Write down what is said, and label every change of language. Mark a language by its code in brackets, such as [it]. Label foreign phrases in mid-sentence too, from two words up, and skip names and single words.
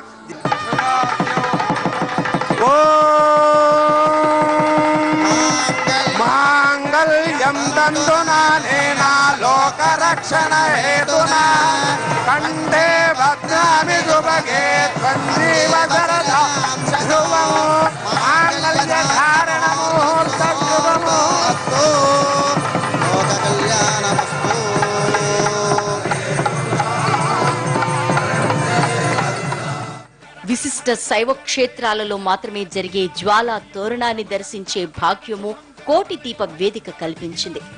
[sa] माङ्गल्यं तन्तुनानेन लोकरक्षण हेतुना कण्ठे भद्रामि सुभगे त्वञ्जीव शरदां शुभं माङ्गल्यधारणमुहूर्तं शुभमुहूर्तो लोककल्याणमस्तु। [te] విశిష్ట శైవ క్షేత్రాలలో మాత్రమే జరిగే జ్వాలా తోరణాన్ని దర్శించే భాగ్యము కోటి దీప వేదిక కల్పించింది.